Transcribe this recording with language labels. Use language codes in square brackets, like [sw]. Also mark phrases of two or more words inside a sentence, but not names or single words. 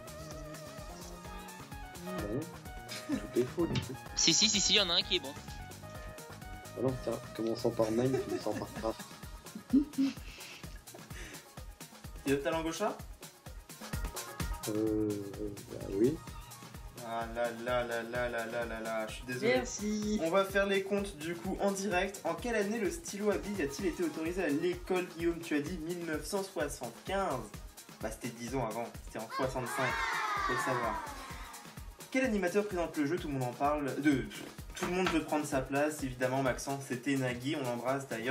[fr] Bah non, tout est faux du coup. Si, il y en a un qui est bon. Bah non, tiens, commençant par Mine, finissant par Craft. Et ta langue au chat? Bah oui. Ah là là là là là là là là, je suis désolé. Merci. On va faire les comptes du coup en direct. En quelle année le stylo à billes a-t-il été autorisé à l'école, Guillaume? Tu as dit 1975. Bah c'était 10 ans avant, c'était en 65, faut le savoir. Quel animateur présente le jeu? Tout le monde en parle. Tout le monde veut prendre sa place, évidemment Maxence, c'était Nagui, on l'embrasse d'ailleurs.